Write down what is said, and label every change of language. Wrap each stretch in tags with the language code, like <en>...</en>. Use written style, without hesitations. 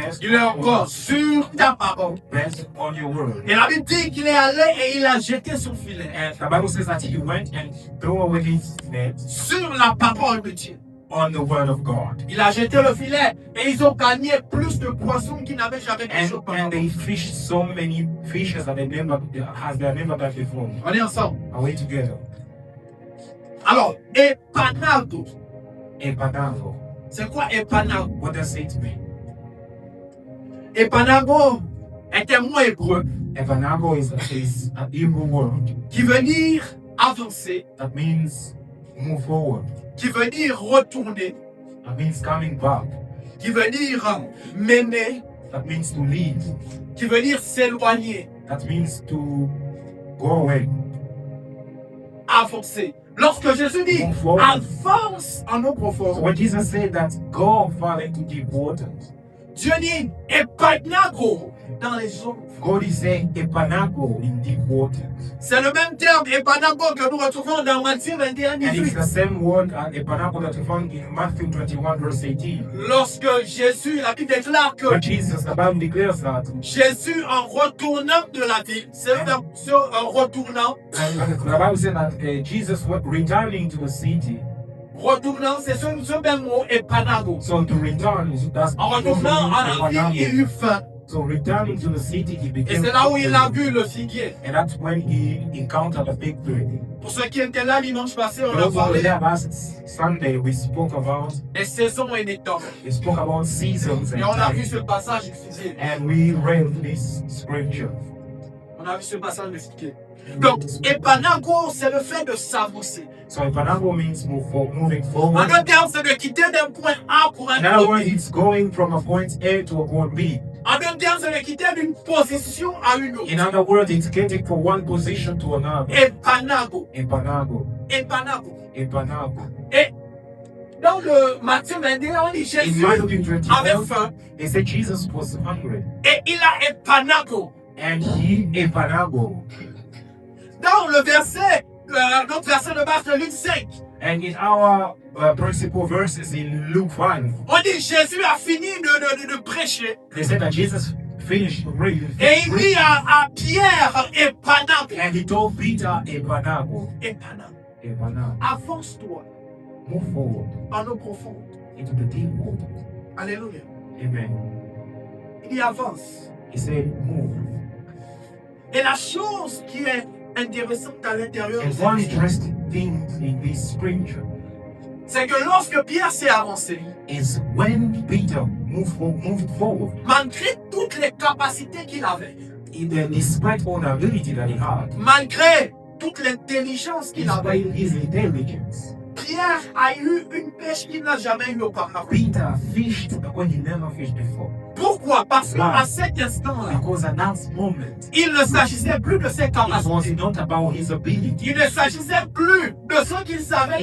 <fr>Il est encore sur ta parole.</fr> <en>Rest on your word.</en> <fr>Et la Bible dit qu'il est allé et il a jeté son filet</fr> <en>And the Bible says that he went and threw away his net</en> <fr>sur la parole de Dieu.</fr> <en>on the word of God.</en> <fr>Il a jeté le filet et ils ont gagné plus de poissons qu'ils n'avaient jamais pêché</fr> <en>And</en> <fr>auparavant.</fr> <en>they fished so many fishes that they never done before.</en> <fr>On est ensemble.</fr> <en>Are we together?</en> <fr>Alors, epanago.</fr> <en>Epanago.</en> <fr>C'est quoi epanago?</fr> <en>What does it mean?</en> <fr>Epanago est un mot hébreu</fr> <en>Epanago is an Hebrew word</en> <fr>qui veut dire avancer,</fr> <en>that means move forward.</en> <fr>qui veut dire retourner,</fr> <en>That means coming back.</en> <fr>qui veut dire mener,</fr> <en>That means to lead.</en> <fr>qui veut dire s'éloigner,</fr> <en>That means to go away.</en> <fr>avancer. Lorsque Jésus dit</fr> <en>Move forward.</en> <fr>avance en eau</fr> <en>So</en> <fr>profonde,</fr> <en>when Jesus said that, go far into deep waters,</en> <fr>Dieu dit epanago dans les eaux.</fr> <en>God is saying epanago in deep waters.</en> <fr>C'est le même terme epanago que nous retrouvons dans Matthieu 21,</fr> <en>And it's</en> <fr>18.</fr> <en>the same word epanago that we found in Matthew 21 verse 18.</en> <fr>Lorsque Jésus, la Bible déclare que</fr> <en>But Jesus, the Bible declares that,</en> <fr>Jésus, en retournant de la ville, c'est en retournant,</fr> <en>and the Bible says that Jesus was returning to the city.</en> <fr>retournant, c'est ce même mot epanago.</fr> <en>So to return, that's</en> <fr>En retournant à la ville, il eut faim.</fr> <en>So returning to the city, he</en> <fr>Et</fr> <en>became.</en> <fr>c'est là où il a vu le figuier.</fr> <en>And that's when he encountered the fig tree.</en> <fr>Pour ceux qui étaient là dimanche passé, on a</fr> <en>Those who were</en> <fr>parlé</fr> <en>there last Sunday, we spoke about</en> <fr>des saisons et des temps.</fr> <en>seasons and</en> <fr>Et on a vu</fr> <en>times.</en> <fr>ce passage du figuier.</fr> <en>And we read this scripture.</en> <fr>On a vu ce passage du figuier. Donc, epanago, c'est le fait de s'avancer.</fr> <en>So epanago means moving</en> <fr>En</fr> <en>forward.</en> <fr>d'autres termes, c'est de quitter d'un point A pour un</fr> <en>In other</en> <fr>autre.</fr> <en>words, it's going from a point A to a point B.</en> <fr>En d'autres termes, c'est de quitter d'une position à une autre.</fr> <en>In other words, it's getting from one position to another.</en> <fr>Epanago.</fr> <en>Epanago.</en> <fr>Epanago.</fr> <en>Epanago.</en> <fr>Et dans le Matthieu 21, on dit</fr> <en>In</en> <fr>Jésus</fr> <en>Matthew</en> <fr>avait</fr> <en>21,</en> <fr>faim</fr> <en>they said Jesus was hungry.</en> <fr>et il a epanago.</fr> <en>And he epanago.</en> <fr>Dans le verset, notre verset de base de Luc 5,</fr> <en>And in our principal verses in Luke 5,</en> <fr>on dit Jésus a fini de prêcher</fr> <en>they said that Jesus finished reading.</en> <fr>et il dit à Pierre epanago.</fr> <en>And he told Peter, Epanago.</en> <fr>Epanago.</fr> <en>Epanago.</en> <fr>Avance-toi</fr> <en>Move forward</en> <fr>en eau profonde.</fr> <en>into the deep water. Alléluia. Amen.</en> <fr>Il y avance.</fr> <en>He said, move.</en> <fr>Et la chose qui est intéressante à l'intérieur de</fr> <en>And</en> <fr>cette</fr> <en>one</en> <fr>histoire,</fr> <en>interesting thing in this scripture</en> <fr>c'est que lorsque Pierre s'est avancé,</fr> <en>is when Peter moved forward,</en> <fr>malgré toutes les capacités qu'il avait,</fr> <en>despite all the ability that he had,</en> <fr>malgré toute l'intelligence qu'il avait,</fr> <en>despite his intelligence,</en> <fr>Pierre a eu une pêche qu'il n'a jamais eue auparavant.</fr> <en>Peter fished when he never fished before.</en> <fr>Pourquoi? Parce</fr> <en>Wow.</en> <fr>qu'à cet instant-là,</fr> <en>Because at that moment,</en> <fr>il ne s'agissait plus de ses</fr> <en>it was</en> <fr>capacités.</fr> <en>not about his ability.</en> <fr>Il ne s'agissait plus de ce qu'il savait</fr>